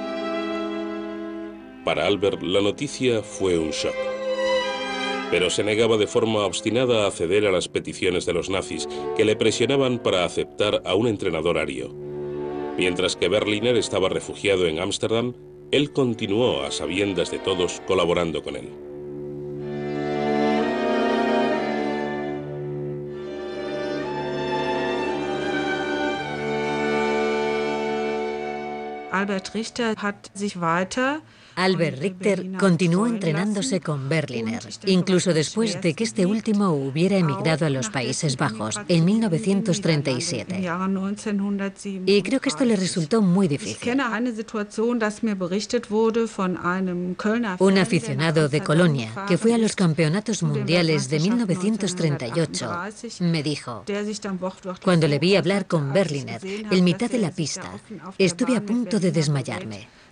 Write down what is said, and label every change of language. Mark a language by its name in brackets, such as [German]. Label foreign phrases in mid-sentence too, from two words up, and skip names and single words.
[Spanish] Para Albert, la noticia fue un shock. Pero se negaba de forma obstinada a ceder a las peticiones de los nazis, que le presionaban para aceptar a un entrenador ario. Mientras que Berliner estaba refugiado en Ámsterdam, él continuó a sabiendas de todos colaborando con él. [German] Albert Richter hat sich weiter [Spanish] Albert Richter continuó entrenándose con Berliner, incluso después de que este último hubiera emigrado a los Países Bajos en 1937. Y creo que esto le resultó muy difícil. Un aficionado de Colonia, que fue a los campeonatos mundiales de 1938, me dijo: cuando le vi hablar con Berliner en mitad de la pista, estuve a punto de desmayarme.